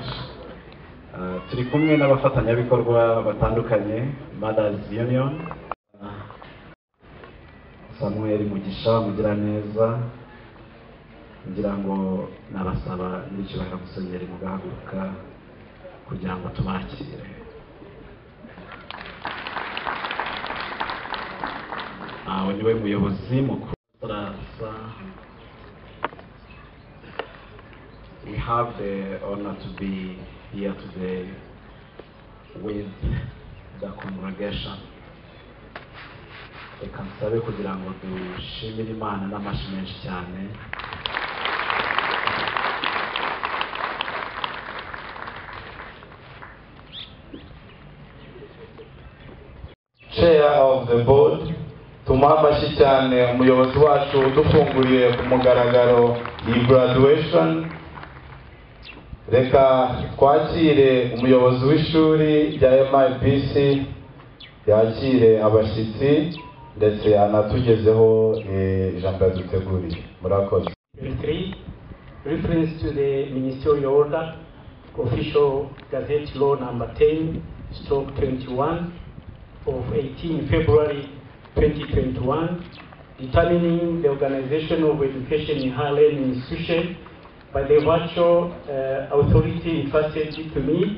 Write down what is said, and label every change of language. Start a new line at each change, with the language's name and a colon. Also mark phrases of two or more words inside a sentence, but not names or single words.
Kinyarwanda: Turi kumwe n'abafatanyabikorwa batandukanye, Mothers Union, Samuel Mugisha Mugiraneza, ngira ngo nabasaba n'icyubahiro Musenyeri mugahaguruka kugira ngo tubakire. Aho niwe muyobozi mukuru.
English: We have the honor to be here today with the congregation.
Kinyarwanda: Reka nsabe kugira ngo dushimire Imana n'amashyi menshi cyane.
English: Chair of the board,
Kinyarwanda: tumuha amashyi cyane umuyobozi wacu udufunguriye ku mugaragaro iyi graduation. Reka twakire umuyobozi w'ishuri rya MIPC yakire abashyitsi ndetse anatugezeho ijambo yaduteguriye. Murakoze. 3.
English: Reference to the ministerial order, official gazette law number 10/21 of 18 February 2021, determining the organization of education in higher learning institution by the virtual authority entrusted to me.